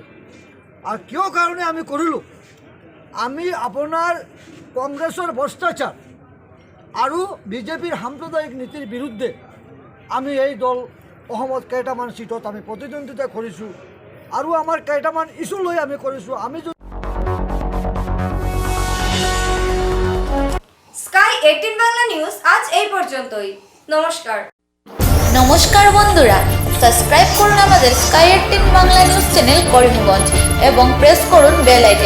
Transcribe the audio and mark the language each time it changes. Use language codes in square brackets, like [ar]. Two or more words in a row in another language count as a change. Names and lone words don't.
[as] আৰু কিয় কাৰণে আমি কৰিলোঁ, আমি আপোনাৰ কংগ্ৰেছৰ ভ্ৰষ্টাচাৰ আৰু বিজেপিৰ সাম্প্ৰদায়িক নীতিৰ বিৰুদ্ধে আমি এই দল অসমত কেইটামান সিটত আমি প্ৰতিদ্বন্দ্বিতা কৰিছোঁ আৰু আমাৰ কেইটামান ইছ্যু লৈ আমি কৰিছোঁ। আমি [bn] স্কাই 18 বাংলা নিউজ আজ এই পর্যন্তই। নমস্কার। নমস্কার বন্ধুরা, সাবস্ক্রাইব করুন আমাদের স্কাই 18 বাংলা নিউজ চ্যানেল করিমগঞ্জ এবং প্রেস করুন [en] bell icon.